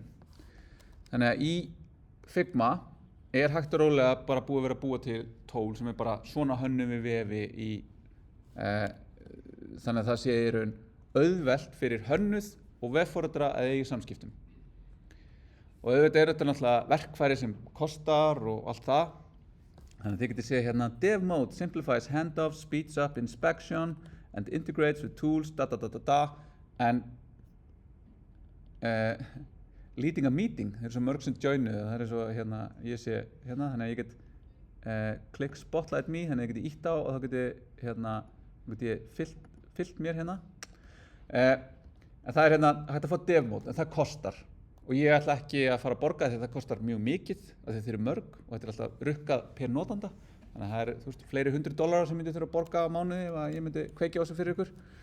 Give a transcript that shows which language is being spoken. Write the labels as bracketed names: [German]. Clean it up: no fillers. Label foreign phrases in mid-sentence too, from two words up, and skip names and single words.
[Icelandic] Þannig að í Figma hægt og rólega bara búið að búa til tól sem bara svona hönnun við vefi þannig að það sé í raun auðvelt fyrir hönnuð og vefforritara að eiga í samskiptum. Og auðvitað þetta náttúrulega verkfæri sem kostar og allt það. Þannig að þið getið séð hérna [English] Dev mode simplifies handoff, speeds up inspection and integrates with tools [Icelandic] en [English] leading a meeting, [Icelandic] það svo mörg sem joinu það svo hérna, ég sé hérna þannig að ég get [English] click spotlight me [Icelandic] þannig að ég geti ítt á og þá geti ég fyllt mér hérna en það hérna hægt að fá Dev mode en það kostar og ég ætla ekki að fara að borga því það kostar mjög mikið af því þeir eru mörg og þetta alltaf rukkað per notanda þannig að það þú veist, fleiri $100 sem myndi þurfa að borga á mánuði ef ég myndi kveikja á þessu fyrir ykkur